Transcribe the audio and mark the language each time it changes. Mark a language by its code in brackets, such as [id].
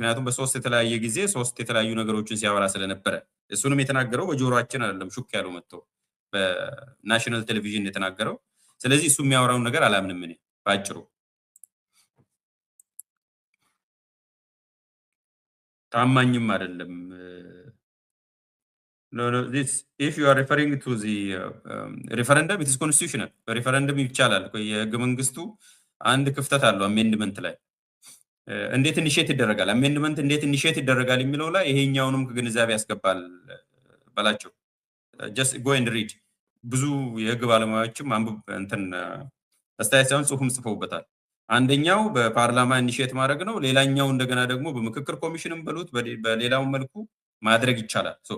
[am] ምክንያቱም በሶስት የተለያየ ጊዜ ሶስት የተለያዩ ነገሮችን ሲያወራ ስለነበረ እሱንም የተናገረው በጆሮአችን አይደለም ሹክ ያለው መጥቶ በናሽናል ቴሌቪዥን የተናገረው። ስለዚህ እሱ የሚያወራውን ነገር አላምንም እኔ ባጭሩ። ታማኝም አይደለም [en] No, no, this, if you are referring to the referendum, it is constitutional. [am] referendum ይቻላል። የህገ መንግስቱ አንድ ክፍተት አለው አሜንድመንት ላይ እንዴት ኢኒሼት ይደረጋል፣ አሜንድመንት እንዴት ኢኒሼት ይደረጋል የሚለው ላይ ይሄኛውንም ግንዛቤ ያስገባል በላቸው። [en] just go and read። [am] ብዙ የህግ ባለሙያዎችም አንብብ እንትን አስተያየት ሳይሆን ጽሁፍም ጽፈውበታል። አንደኛው በፓርላማ ኢኒሼት ማድረግ ነው። ሌላኛው እንደገና ደግሞ በምክክር ኮሚሽንም በሉት በሌላው መልኩ ማድረግ ይቻላል።